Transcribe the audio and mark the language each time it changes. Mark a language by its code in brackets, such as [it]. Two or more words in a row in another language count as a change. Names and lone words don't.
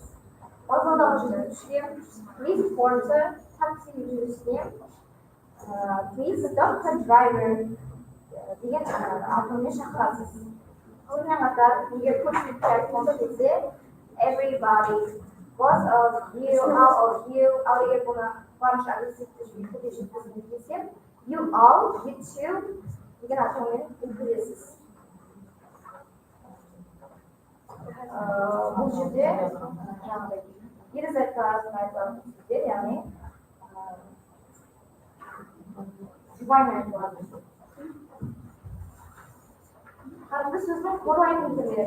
[kk] Вокзалдағы жүргізушіге [en] please porter, [kk] такси жүргізушісіне [en] please doctor driver [kk] деген атаумен шақырасыз. Сонымен қатар, егер көпшілікке айтылған кезде [en] everybody, both of you, all of you, [kk] ал егер бұны барынша агрессивті түрде жеткізгіңіз келсе, [en] you all, you two [kk] деген атаумен өткізесіз. Бұл жерде жаңағыдай ерлі-зайыпты арасында айтылатын сөздер, яғни жұбаймен айтылады. Қарымды сөздің қорлайтын түрлері.